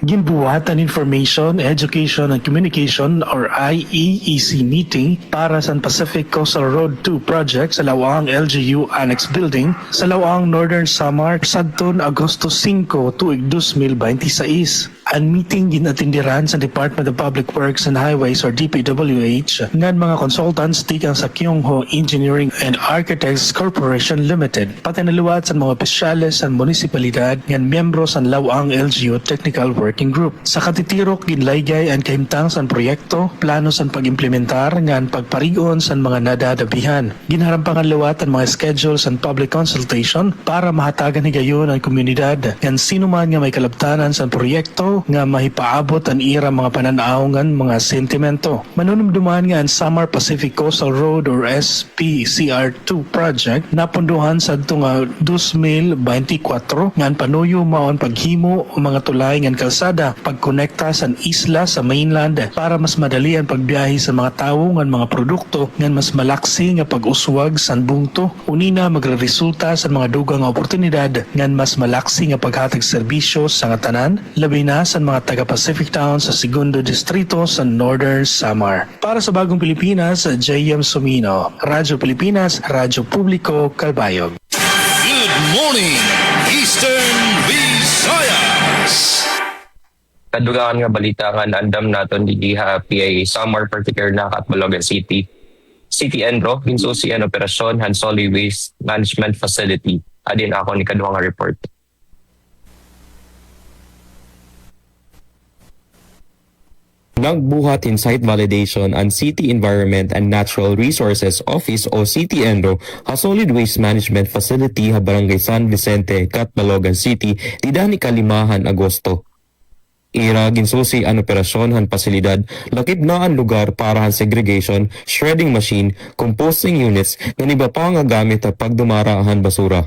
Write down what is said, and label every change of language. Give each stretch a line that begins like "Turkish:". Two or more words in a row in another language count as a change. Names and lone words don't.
Waray: ginbuhatan Information, Education and Communication or IEEC meeting para sa Pacific Coastal Road 2 project sa Lawang LGU Annex Building sa Lawang Northern Samar sadtong Agosto 5 tuig 2026. Ang meeting ginatindiran sa Department of Public Works and Highways or DPWH ngan mga consultants tikang sa Kyungho Engineering and Architects Corporation Limited pati naluwat sa mga opisyales sa munisipalidad ngan miyembro sa Lawang LGU Technical Working Group. Sa katitirok ginlaygay ang kahimtang sa proyekto, plano sa pag-implementar ngan pagparigon sa mga nadadabihan. Ginharampangan luwat ang mga schedule sa
English: public consultation
Waray: para mahatagan higayon ang komunidad ngan sino man nga may kalabtanan sa proyekto nga mahipaabot ang ira mga pananaw ngan mga sentimento. Manunumduman nga ang Samar Pacific Coastal Road or SPCR2 project napunduhan sa nga 2024 ngan panuyo maon paghimo o mga tulay ngan kalsada pagkonekta sa isla sa mainland para mas madali ang pagbiyahe sa mga tawo ngan mga produkto ngan mas malaksi nga pag-uswag sa bungto. Unina magreresulta sa mga dugang nga oportunidad ngan mas malaksi nga paghatag serbisyo sa nga tanan labi na sa mga taga-Pacific Town sa Segundo Distrito sa Northern Samar. Para sa Bagong Pilipinas, J.M. Sumino, Radyo Pilipinas, Radyo Publiko, Calbayog.
English: Good morning, Eastern Visayas.
Waray: Kadugangan nga balita nga naandam naton di PIA Samar particular na Catbalogan City. City Enro, hinsusi ang operasyon han
English: solid waste management facility.
Waray: Adin ako ni kaduhang nga report. Nagbuhat in
English: site validation
Waray: ang City Environment and Natural Resources Office o City Enro a
English: solid waste management facility
Waray: ha Barangay San Vicente, Catbalogan City, tidani kalimahan Agosto. Ira ginsusi ang operasyon han pasilidad, lakip na ang lugar para han segregation,
English: shredding machine, composting units,
Waray: nga iba pa nga gamit ha pagdumara han basura.